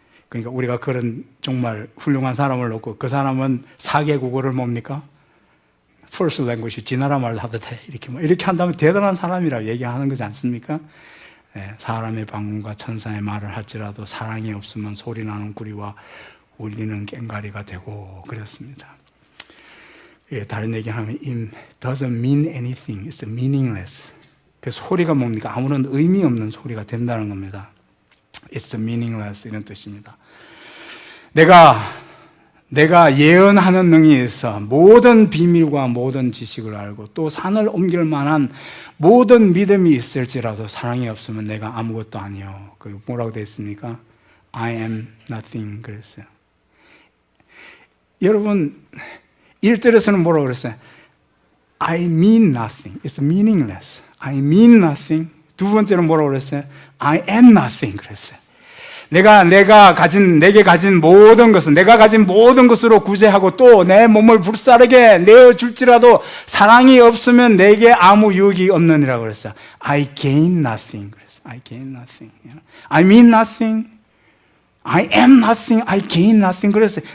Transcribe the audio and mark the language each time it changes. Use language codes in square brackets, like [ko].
[ko] 그러니까 우리가 그런 정말 훌륭한 사람을 놓고 그 사람은 4개 국어를 뭡니까? [en] First language, [ko] 지나라 말도 하도 돼. 이렇게 한다면 대단한 사람이라고 얘기하는 거지 않습니까? 네, 사람의 방언과 천사의 말을 할지라도 사랑이 없으면 소리나는 구리와 울리는 꽹과리가 되고 그랬습니다. 다른 얘기하면 [en] it doesn't mean anything, it's meaningless. [ko] 그 소리가 뭡니까? 아무런 의미 없는 소리가 된다는 겁니다. [en] It's meaningless [ko] 이런 뜻입니다. 내가 예언하는 능력이 있어 모든 비밀과 모든 지식을 알고 또 산을 옮길 만한 모든 믿음이 있을지라도 사랑이 없으면 내가 아무것도 아니요. 그 뭐라고 되어 있습니까? [en] I am nothing [ko] 그랬어요. 여러분 1절에서는 뭐라고 그랬어요? [en] I mean nothing. It's meaningless. I mean nothing. [ko] 두 번째는 뭐라고 그랬어요? [en] I am nothing [ko] 그랬어요. 내게 가진 모든 것은 내가 가진 모든 것으로 구제하고 또 내 몸을 불사르게 내어줄지라도 사랑이 없으면 내게 아무 유익이 없느니라고 그랬어요. [en] I gain nothing [ko] 그랬어요. [en] I gain nothing. I mean nothing. I am nothing. I gain nothing [ko] 그랬어요.